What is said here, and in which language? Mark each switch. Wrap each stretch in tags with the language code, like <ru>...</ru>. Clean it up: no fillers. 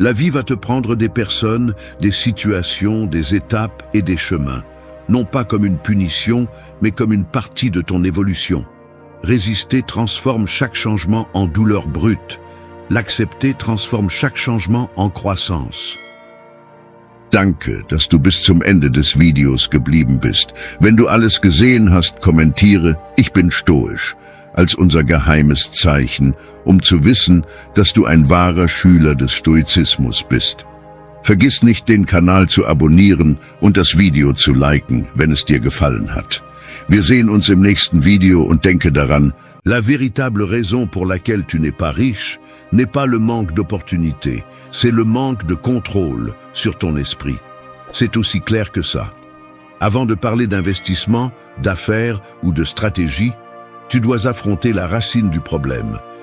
<fr>La vie va te prendre des personnes, des situations, des étapes et des chemins, non pas comme une punition, mais comme une partie de ton évolution. Résister transforme chaque changement en douleur brute. L'accepter transforme chaque changement en croissance.</fr> <de>Danke, dass du bis zum Ende des Videos geblieben bist. Wenn du alles gesehen hast, kommentiere, ich bin stoisch, als unser geheimes Zeichen, zu wissen, dass du ein wahrer Schüler des Stoizismus bist. Vergiss nicht, den Kanal zu abonnieren und das Video zu liken, wenn es dir gefallen hat. Wir sehen uns im nächsten Video und denke daran,</de> <fr>la véritable raison pour laquelle tu n'es pas riche n'est pas le manque d'opportunités, c'est le manque de contrôle sur ton esprit. C'est aussi clair que ça. Avant de parler d'investissement, d'affaires ou de stratégie, tu dois affronter la racine du problème.</fr>